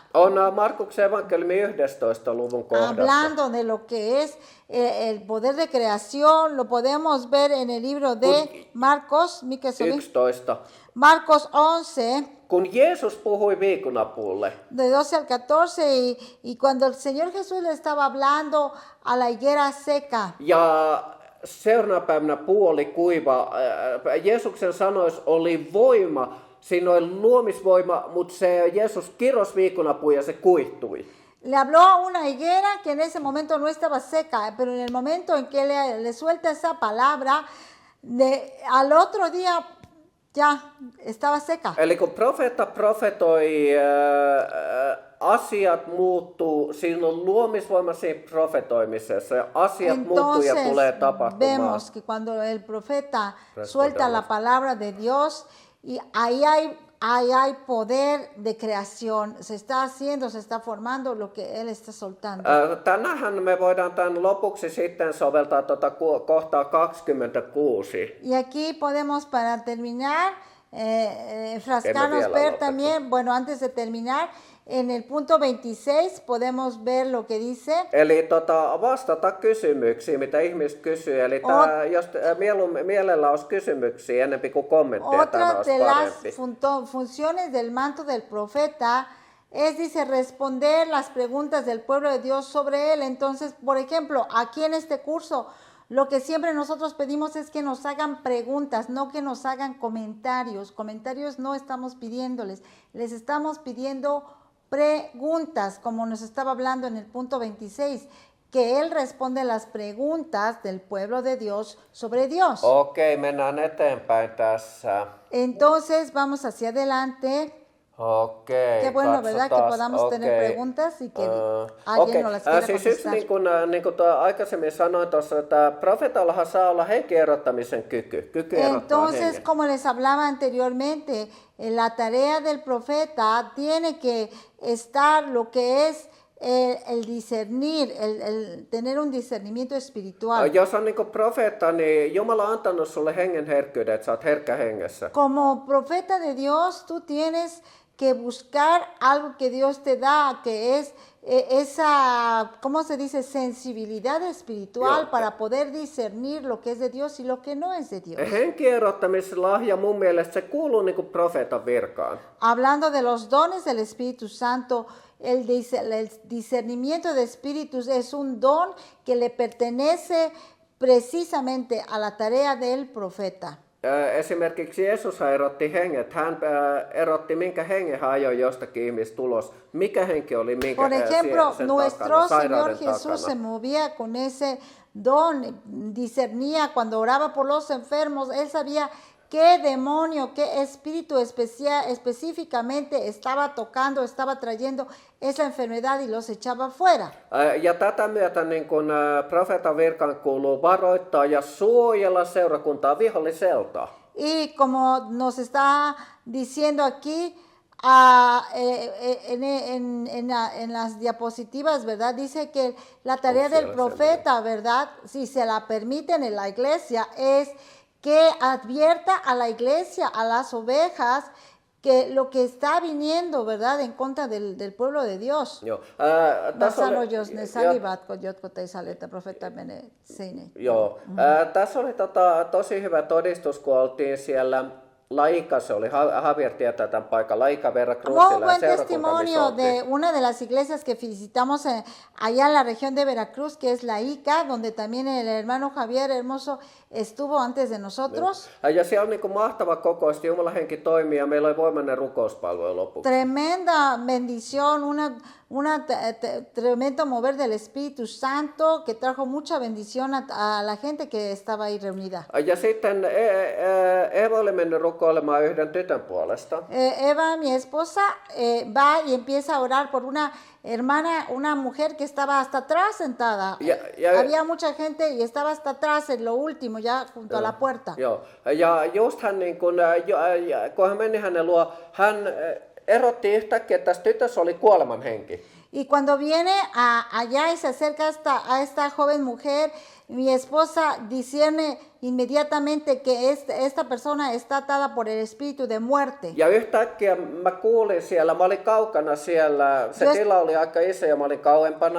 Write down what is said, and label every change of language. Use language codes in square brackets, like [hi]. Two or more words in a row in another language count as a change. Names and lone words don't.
[fi] On Markuksen evankeliumi 11. luvun kohdassa. [es] Hablando de lo que es el poder de creación, lo podemos ver en el libro de Marcos, 11. Marcos 11, [fi] Kun Jeesus puhui viikunapuulle, [es] de 12 al 14, y cuando el Señor Jesús le estaba hablando a la higuera seca, [fi] ja seuraavana päivänä puu oli kuiva, Jeesuksen sanoissa oli voima, siinä oli luomisvoima, mutta se Jeesus kirosi viikunapuu ja se kuihtui. [es] le habló a una higuera que en ese momento no estaba seca, pero en el momento en que le suelta esa palabra, al otro día ya estaba seca. [fi] Eli kun profeetta profetoi, asiat muuttuu, siinä on luomisvoima siinä profetoimisessa, ja asiat muuttuu ja tulee tapahtumaan. [es] Vemos que cuando el profeta suelta la palabra de Dios, y ahí hay poder de creación, se está haciendo, se está formando lo que él está soltando. [fi] Tänähän me voidaan tämän lopuksi sitten soveltaa kohtaa 26. [es] Y aquí podemos, para terminar, enfrascarnos, ver también, bueno, antes de terminar, en el punto 26 podemos ver lo que dice. [fi] Eli vastata kysymyksiin, mitä ihmiset kysyy. Eli jos mielellä olisi kysymyksiä enempi kuin kommentteja, tämä olisi parempi. [es] Otra de las funciones del manto del profeta es, dice, responder las preguntas del pueblo de Dios sobre él. Entonces, por ejemplo, aquí en este curso, lo que siempre nosotros pedimos es que nos hagan preguntas, no que nos hagan comentarios. Comentarios no estamos pidiéndoles, les estamos pidiendo preguntas, como nos estaba hablando en el punto 26, que él responde las preguntas del pueblo de Dios sobre Dios. [fi] Okei, mennään eteenpäin tässä. [es] Entonces, vamos hacia adelante. Okei, Qué bueno, ¿verdad? Que podamos tener preguntas y que alguien nos las quiera contestar. [fi] Niin kuin aikaisemmin sanoin tuossa, että profetallahan saa olla henkierottamisen kyky erottaa [es] Entonces, [fi] hengen. [es] como les hablaba anteriormente, la tarea del profeta tiene que estar lo que es el discernir, el tener un discernimiento espiritual. [fi] Jos on niin kuin profeetta, niin Jumala on antanut sulle hengen herkkyyden, että sä oot herkkä hengessä. [es] Como profeta de Dios, tú tienes que buscar algo que Dios te da, que es esa, ¿cómo se dice? Sensibilidad espiritual para poder discernir lo que es de Dios y lo que no es de Dios. [fi] Henkierottamislahja mun mielestä se kuuluu niin kuin profeetan virkaan. [es] Hablando de los dones del Espíritu Santo, el discernimiento de espíritus es un don que le pertenece precisamente a la tarea del profeta. [fi] Esimerkiksi Jeesus erotti henget. Hän erotti, minkä hengen hän ajoi jostakin ihmistä ulos. Mikä henki oli minkä [es] Por ejemplo, [fi] sen [es] nuestro [fi] takana, [es] Señor [fi] sairauden [es] Jesús se [fi] takana. [es] movía con ese don, discernía cuando oraba por los enfermos, él sabía qué demonio, qué espíritu específicamente estaba tocando, estaba trayendo esa enfermedad y los echaba fuera. [fi] Ja tätä myötä niin kun profeetan virkaan kuuluu varoittaa ja suojella seurakuntaa viholliselta. [es] Y como nos está diciendo aquí, en las diapositivas, ¿verdad? Dice que la tarea del profeta, ¿verdad? Si se la permiten en la iglesia, es que advierta a la iglesia, a las ovejas, que lo que está viniendo, ¿verdad? En contra del pueblo de Dios. [fi] Joo. Joo. Tässä oli tosi hyvä todistus, kun oltiin siellä Laika, se oli Javier tietää tämän paikan, Laika Veracruzilla. [es] Un buen testimonio de una de las iglesias que visitamos allá en la región de Veracruz, que es la ICA, donde también el hermano Javier Hermoso estuvo antes de nosotros. [fi] Ja siellä on niin kuin mahtava kokous, Jumalan henki toimii ja meillä oli voimainen rukouspalvelu lopuksi. [es] Tremenda bendición, tremendo mover del Espíritu Santo que trajo mucha bendición a la gente que estaba ahí reunida. [fi] Ja sitten Eva oli mennyt rukoilemaan yhden tytön puolesta. [es] Eva, mi esposa, va y empieza a orar por una hermana, una mujer que estaba hasta atrás sentada. Había mucha gente y estaba hasta atrás en lo último, ya junto a la puerta. [fi] Joo. Ja just hän, niin kun hän meni hänen luo, hän erotti yhtäkkiä, että tässä tytössä oli kuolemanhenki. [es] Y cuando viene allá y se acerca a esta joven mujer, mi esposa discierne inmediatamente que esta persona está atada por el espíritu de muerte. [fi] Ja yhtäkkiä mä kuulin siellä, mä olin kaukana siellä, se tila oli aika iso ja mä olin kauempana.